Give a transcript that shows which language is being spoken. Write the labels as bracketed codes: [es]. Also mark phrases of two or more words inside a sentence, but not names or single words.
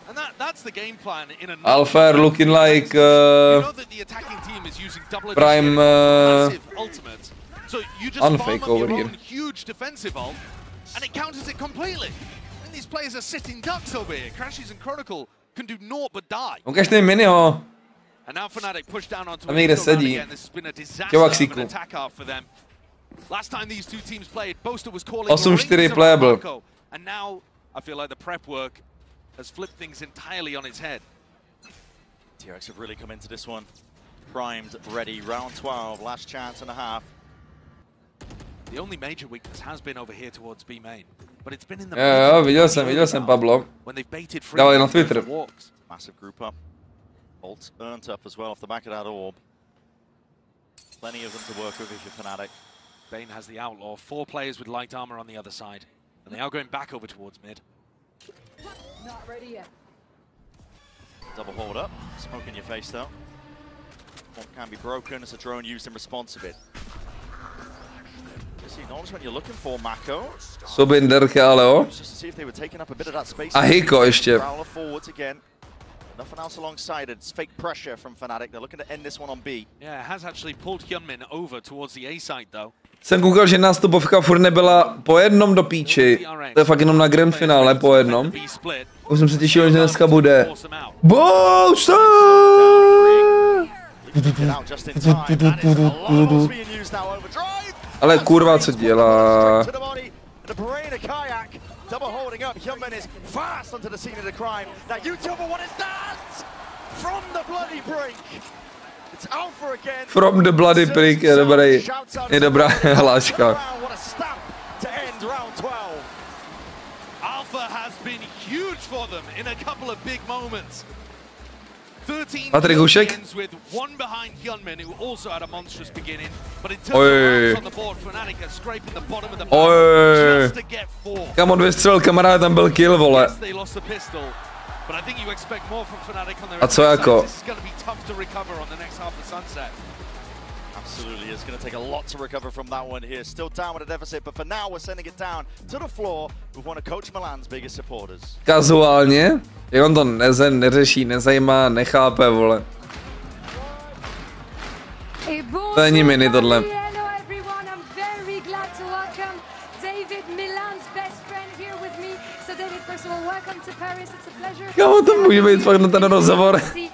[en] Alpha looking like prime unfake over here. And it counters it completely. And these players are sitting ducks over here. Crashes and Chronicle can do naught but die. [cs] Ukažte mi miniho. [en] And now Fnatic push down onto [cs] tam někde sedí. [en] This has been a disaster of an attack half for them. Last time these two teams played, Boaster was calling 8-4 playable. And now I feel like the prep work has flipped things entirely on its head. DRX have really come into this one. Primed, ready, round 12, last chance and a half. The only major weakness has been over here towards B main, but it's been in the [cs] viděl jsem Pablo. [en] when they've baited free [cs] Dal je na Twitter. [en] Walks. Massive group up. Ult earned up as well off the back of that orb. Plenty of them to work with if you're Fnatic. Bane has the outlaw, 4 players with light armor on the other side, and they are going back over towards mid. Not ready yet. Double hold up, smoke in your face though. What can be broken as a drone used in response to it. When you're looking for MaKo. [cs] Sobinderka, ale jo. A Hiko ještě. [en] Nothing else alongside it. It's fake pressure from Fnatic. They're looking to end this one on B. Yeah, it has actually pulled Hyunmin over towards the A side though. [cs] Jsem koukal, že nástupovka furt nebyla po jednom do píči. To je fakt jenom na grand finále po jednom. Už jsem se těšil, že dneska bude Boaster! Ale kurva, co dělá? [en] Double holding up, Hyunmin is fast onto the scene of the crime. That YouTuber, what is that? From the bloody brink. It's Alpha again. From the bloody brink, [cs] je dobrá hláška. [en] What a stamp to end round 12. Alpha has been huge for them in a couple of big moments. 13 Patryk with one behind Hyunmin, who also had a monstrous beginning, but in terms of on the board, Fnatic are scraping the bottom of the barrel just to get 4. [cs] Kam on vystřelil, kamarád, tam byl kill, vole. [en] They lost the pistol, but I think you expect more from Fnatic on their [cs] A co jako? [en] This is going to be tough to recover on the next half of Sunset. Absolutely, it's going to take a lot to recover from that one here. Still down with a deficit, but for now we're sending it down to the floor with one of Coach Milan's biggest supporters. [cs] Kazuálně? Jak on to neřeší, nezajímá, nechápe, vole. To není mini tohle. Kámo, to může být fakt na ten rozhovor.